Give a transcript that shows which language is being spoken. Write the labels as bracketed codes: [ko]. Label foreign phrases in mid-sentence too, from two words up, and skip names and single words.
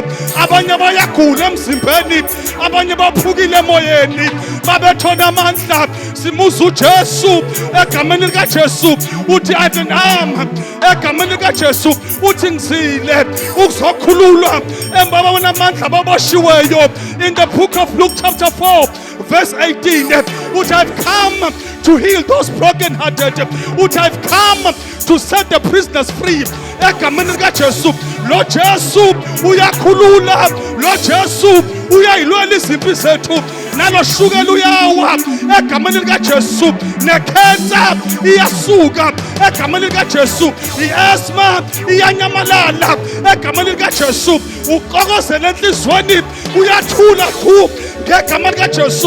[zu] Abanye bayagula emzimbeni, abanye baphukile emoyeni, babethona amandla. Simuza uJesu egameni lika Jesu. Uthi Adonam egameni lika Jesu. Uthi ngizile ukuzokhululwa embaba bonamandla baboshiweyo. [en] In the book of Luke chapter 4 verse 18, uthi I've come to heal those broken-hearted. Uthi I've come to set the prisoners free. [zu] Egameni lika Jesu. Lo Jesu uyakhulula, lo Jesu uyayilwela izimpi zethu, naloshukela uyawa egameni likaJesu, nekhensa iyasuka egameni likaJesu, iasma iyanyamalala egameni likaJesu, uqokozela enhlizweni kuyathula thu ngegama likaJesu.